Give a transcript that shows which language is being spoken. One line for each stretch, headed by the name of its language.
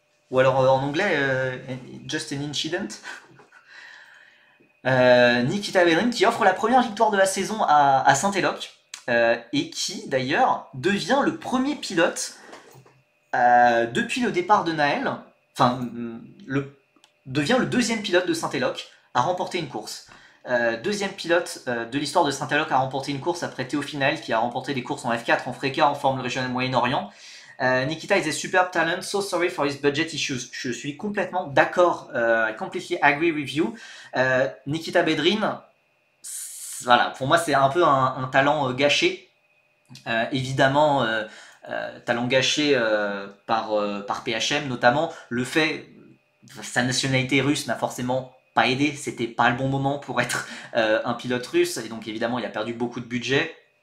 French: Ou alors en anglais,
English: just an incident.
French: Nikita Bedrin qui offre la première victoire de la saison à Saint-Éloque et qui d'ailleurs devient le premier pilote depuis le départ de Naël, enfin, devient le deuxième pilote de Saint-Éloque à remporter une course. Deuxième pilote de l'histoire de Saint-Éloque à remporter une course après Théophile Naël qui a remporté des courses en F4, en FRECA, en Formule Régionale Moyen-Orient.
English: Nikita is a superb talent, so sorry for his budget issues.
French: Je suis complètement d'accord,
English: I completely agree with you.
French: Nikita Bedrin, voilà, pour moi c'est un peu un talent gâché. Évidemment, talent gâché par PHM, notamment le fait, sa nationalité russe n'a forcément pas aidé, c'était pas le bon moment pour être un pilote russe, et donc évidemment il a perdu beaucoup de budget.